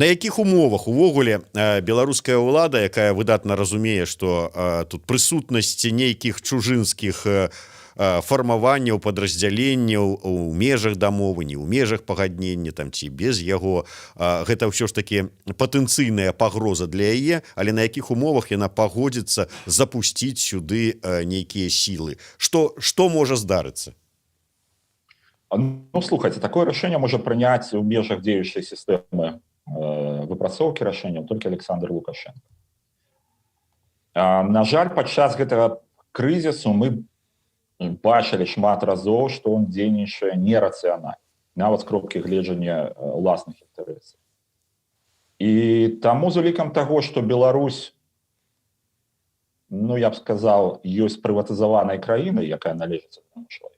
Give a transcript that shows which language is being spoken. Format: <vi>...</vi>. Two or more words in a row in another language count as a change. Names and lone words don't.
<be>якіх умовах увогуле беларуская ўлада, якая выдатна разумее, што тут прысутнасць нейкіх чужынскіх фармаванняў, падраздзяленняў у межах дамовы, не ў межах пагаднення там ці без яго, гэта ўсё ж такі патэнцыйная пагроза для яе, але на якіх умовах яна пагодзіцца запусціць сюды нейкія сілы? Што можа здарыцца? Ну, слухайте,</be> <ru>такое решение может принять в межах действующей системы</ru> <be>выпрацоўкі рашэнняў</be> <ru>только Александр Лукашенко.</ru> <be>На жаль, падчас гэтага крызісу мы бачылі шмат разоў, што он дзейнічае нерацыянальна, нават з кропкі гледжання ўласных інтарэсаў. І таму з улікам таго, што Беларусь, ну, я б сказаў, ёсць прыватызаванай краінай, якая належыць аднаму чалавеку.</be>